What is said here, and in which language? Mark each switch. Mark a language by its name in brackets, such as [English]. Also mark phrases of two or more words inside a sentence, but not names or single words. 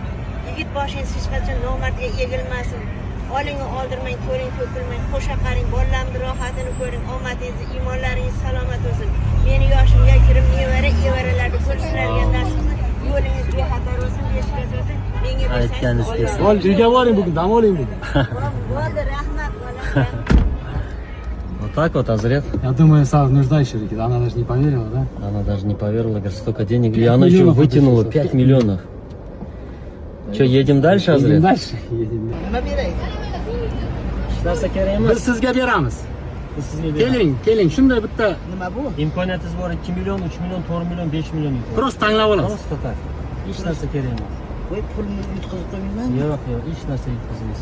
[Uzbek] Yigit boshingiz hech qachon nomardga egilmasin. Oling oldirmang, to'ling to'kilmang, qo'sha qaring, bolalarimni rohatini ko'ring, omadingiz, iymonlaringiz salomat bo'lsin. Meni yoshimga kirib nevaralarni ko'rishlarga nasib yo'lingiz bexatar bo'lsin, beshikasi bo'lsin. Menga Aytganingiz bersangiz kelsin. Ol, uyga boring bugun, dam oling bugun. Bo'ldi, rahmat bolam. [Russian] Вот так вот, Азрет. Я думаю, сам нуждающий, она даже не поверила, да? Она даже не поверила, говорит, столько денег. И 5 она еще миллионов вытянула выпустила. 5 миллионов. Что, едем дальше, Едем Азрет? dальше, едем. [Uzbek] Nima beray? Hech narsa kerak Biz emas. sizga beramiz. Biz sizga beramiz. Keling, keling, shunday bitta Nima bu? Imkoniyatingiz bor 2 million, 3 million, 4 million, 5 million. prosta tanlab olasiz. [Russian] Просто так. [Uzbek] Hech narsa kerak emas. Voy pulni yutqazib qo'ymayman. Yo'q, yo'q, hech narsa yetkazmaysiz.